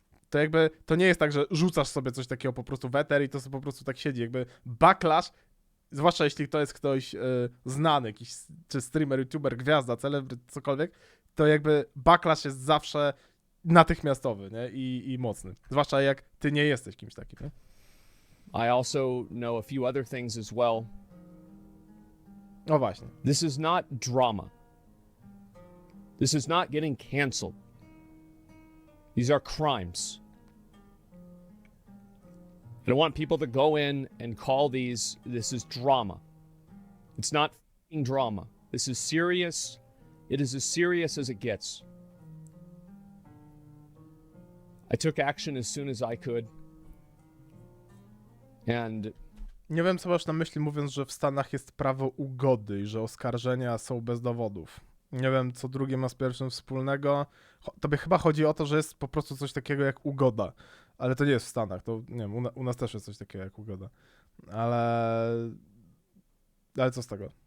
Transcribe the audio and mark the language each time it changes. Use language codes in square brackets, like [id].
[pl] to jakby, to nie jest tak, że rzucasz sobie coś takiego po prostu w eter i to sobie po prostu tak siedzi, jakby backlash, zwłaszcza jeśli to jest ktoś znany, jakiś, czy streamer, youtuber, gwiazda, celebryt, cokolwiek, to jakby backlash jest zawsze natychmiastowy, nie? I mocny, zwłaszcza jak ty nie jesteś kimś takim, nie? [en] I also know a few other things as well. [pl] No właśnie. [en] This is not drama. This is not getting canceled. These are crimes. I don't want people to go in and call this is drama. It's not f***ing drama. This is serious. It is as serious as it gets. I took action as soon as I could. And [pl] nie wiem, co masz na myśli, mówiąc, że w Stanach jest prawo ugody i że oskarżenia są bez dowodów. Nie wiem, co drugie ma z pierwszym wspólnego. Tobie chyba chodzi o to, że jest po prostu coś takiego jak ugoda. Ale to nie jest w Stanach. To nie wiem, u nas też jest coś takiego jak ugoda. Ale co z tego?